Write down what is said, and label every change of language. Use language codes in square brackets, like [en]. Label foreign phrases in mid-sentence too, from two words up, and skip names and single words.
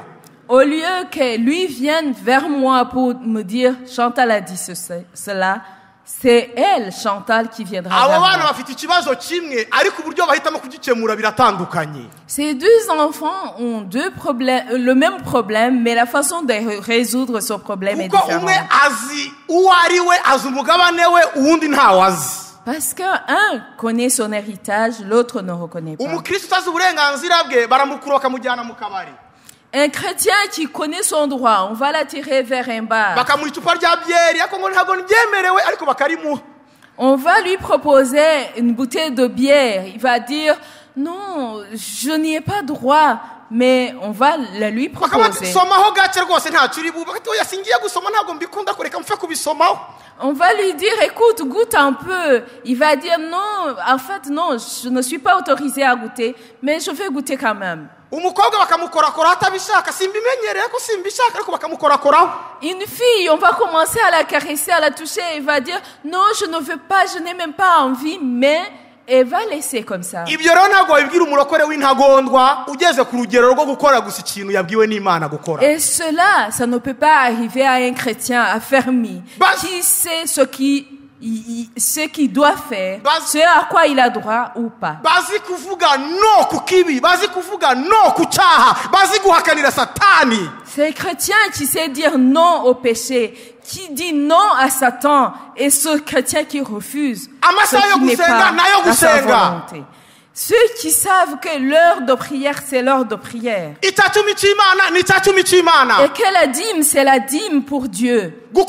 [fr] Au lieu que lui vienne vers moi pour me dire Chantal a dit cela, c'est elle, Chantal, qui viendra vers [rw] Abo bana [fr] moi. [rw] bafite ikibazo kimwe ariko uburyo bahitamo kugikemura biratandukanye. [fr] Ces deux enfants ont le même problème, mais la façon de résoudre ce problème est Kuko différente. [rw] umwe azi uwo ari we, azi umugabane we, uwundi ntawazi. [fr] Parce qu'un connaît son héritage, l'autre ne reconnaît pas. [rw] Umukristo utazi uburenganzira bwe baramukura bakamujyana mu kabari. [fr] Un chrétien qui connaît son droit, on va l'attirer vers un bar. [rw] Bakamuha icupa rya byeri ariko ngo ntabwo byemerewe ariko bakarimuha. [fr] On va lui proposer une bouteille de bière. Il va dire non, je n'y ai pas droit, mais on va la lui proposer. [rw] Somaho gake rwose ntacyo uri bube. Oya singiye gusoma ntabwo mbikunda kureka mfe kubisomaho. [fr] On va lui dire écoute, goûte un peu. Il va dire non, en fait non, je ne suis pas autorisé à goûter, mais je vais goûter quand même. [rw] Umukobwa bakamukorakora atabishaka, simbimenyereye ko simbishaka ariko bakamukorakoraho. [fr] Une fille, on va commencer à la caresser, à la toucher, et va dire non, je ne veux pas, je n'ai même pas envie, mais elle va laisser comme ça. [rw] Ibyo rero ntabwo wabibwira umurokore w'intagondwa ugeze ku rugero rwo gukora gusa ikintu yabwiwe n'Imana gukora. [fr] Et cela, ça ne peut pas arriver à un chrétien affermi qui sait ce qu'il doit faire, ce à quoi il a droit ou pas. [rw] Bazi kuvuga no ku kibi, bazi kuvuga no ku cyaha, bazi guhakanira Satani. [fr] C'est un chrétien qui sait dire non au péché, qui dit non à Satan, et ce chrétien qui refuse ce qui n'est pas à sa volonté. Ceux qui savent que l'heure de prière, c'est l'heure de prière. Et que la dîme, c'est la dîme pour Dieu.